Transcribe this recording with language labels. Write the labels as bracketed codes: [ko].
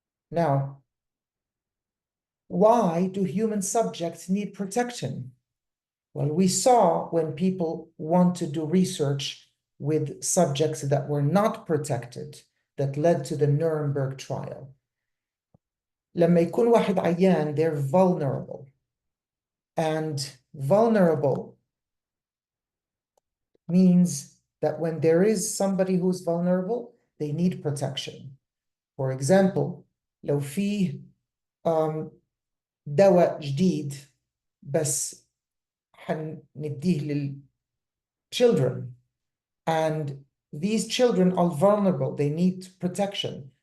[en] Now, why do human subjects need protection? Well, we saw when people want to do research with subjects that were not protected that led to the Nuremberg trial. [ar] لما يكون واحد عيان, [en] they're vulnerable. And vulnerable means that when there is somebody who's vulnerable, they need protection. For example, [ar] لو فيه دواء جديد بس حنديه للchildren, [en] and these children are vulnerable, they need protection.